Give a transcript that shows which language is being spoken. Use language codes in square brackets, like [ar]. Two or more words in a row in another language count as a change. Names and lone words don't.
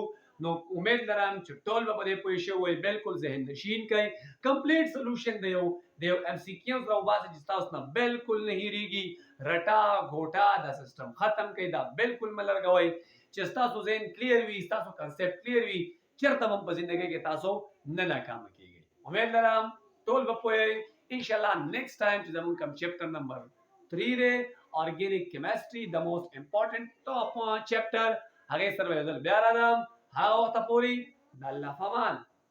[ps] نو امید لرم چې ټول به دې پوه شئ وي بالکل ذهن نشین کړئ [en] complete solution [ps] دی یو MCQ راو باسي چې تاسو نه بالکل نه هیریږي رټا غوټا دا سیستم ختم کړئ دا بالکل ملرګوي چې تاسو ذهن کلیر وي تاسو [en] concept clear [ps] وي چرته هم په ژوندۍ کې تاسو نه ناکام کیږئ. امید لرم ټول به پوه [ar] ان شاء الله [en] next time [ps] چې زموږ کوم [en] chapter number [ps] 3 دی [en] organic chemistry the most important top chapter [ps] هغه سره بیا راځم هغه وخت پورې د الله فمان.